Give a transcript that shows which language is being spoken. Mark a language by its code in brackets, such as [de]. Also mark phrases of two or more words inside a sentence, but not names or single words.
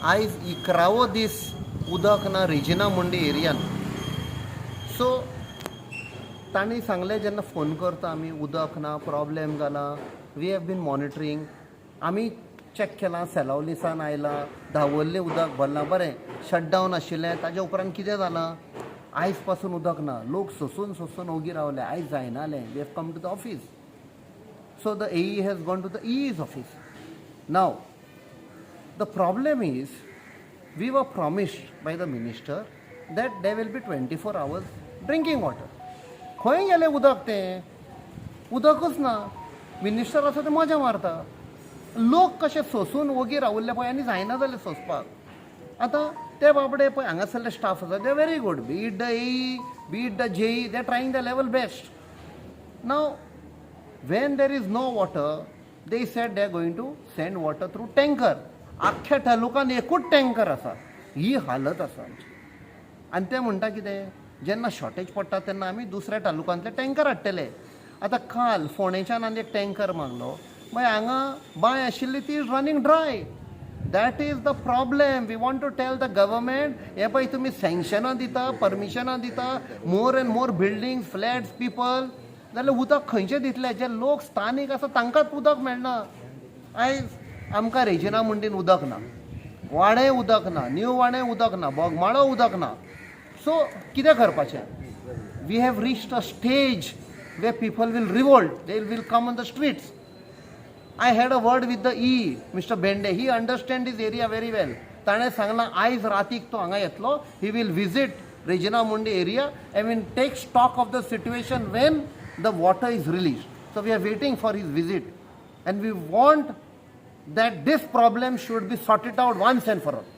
[kok] आयज 11वो दीस उदक ना रेजिना मुंडी एरियान सो तांणी सांगलें जेन्ना फोन करता आमी उदक ना प्रॉब्लेम जाला [en] we have been monitoring [kok] आमी चॅक केलां सेलावलीसान आयलां धांवल्लें उदक भरलां बरें शटडावन आशिल्लें ताज्या उपरांत कितें जालां आयज पासून उदक ना लोक सोसून ओगी रावले आयज जायनालें [en] we have come to the office so the AE has gone to the EE's office now the problem is we were promised by the minister that they will be 24 hours drinking water [kok] खंय गेलें उदक तें उदकूच ना मिनिस्टर आसा ते मजा मारता लोक कशे सोसून ओगी रावल्ले पळय आनी जायना जालें सोंसपाक आतां ते बाबडे पळय हांगासरले स्टाफ आसा [en] they very good but the AE but the JE they trying the level best now When there is no water, they said they are going to send water through tanker. [kok] अख्ख्या तालुकान एकूच टँकर आसा. ही हालत आसा आमची. आनी ते म्हणटा कितें जेन्ना शॉर्टेज पडटा तेन्ना आमी दुसऱ्या तालुकांतले टँकर हाडटले. आतां काल फोंडेच्यान आनी एक टँकर मागलो. मागीर हांगा बांय आशिल्ली ती इज रनिंग ड्राय. [en] That is the problem. We want to tell the government, [kok] हे पळय तुमी सँक्शनां दिता, परमिशनां दिता, [en] more and more buildings, flats, people, [kok] जाल्यार उदक खंयचें दितले? जे लोक स्थानीक आसा तांकांच उदक मेळना. आयज आमकां रेजिना मुंडीन उदक ना, वाडें उदक ना, न्यू वाडें उदक ना, बोगमाळो उदक ना. सो कितें करपाचें? [en] we have reached a stage where people will revolt, they will come on the streets. I had a word with the Mr. Bende. He understands this area very well. [kok] ताणें सांगलां आयज रातीक तो हांगा येतलो. [en] He will visit Regina Mundi area and will take stock of the situation when the water is released. So we are waiting for his visit. And we want that this problem should be sorted out once and for all.